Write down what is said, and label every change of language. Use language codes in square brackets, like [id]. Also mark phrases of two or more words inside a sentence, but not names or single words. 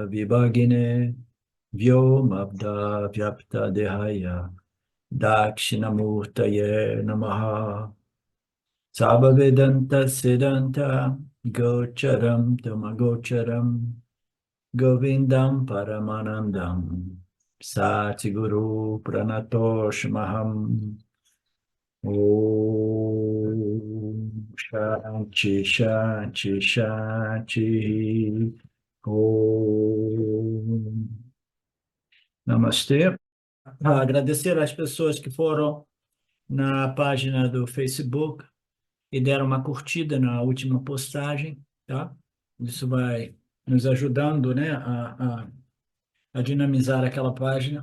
[sa] Vibhagine Vyomabda Vyapta Dehaya Dakshinamurtaye Namaha Sabhavedanta Siddhanta Gocharam Tamagocharam Govindam Paramanandam Satiguru Pranatoshmaham Om Shanti Shanti Shanti Om Namastê. [pt] Agradecer às pessoas que foram na página do Facebook e deram uma curtida na última postagem, tá? Isso vai nos ajudando, né, a dinamizar aquela página.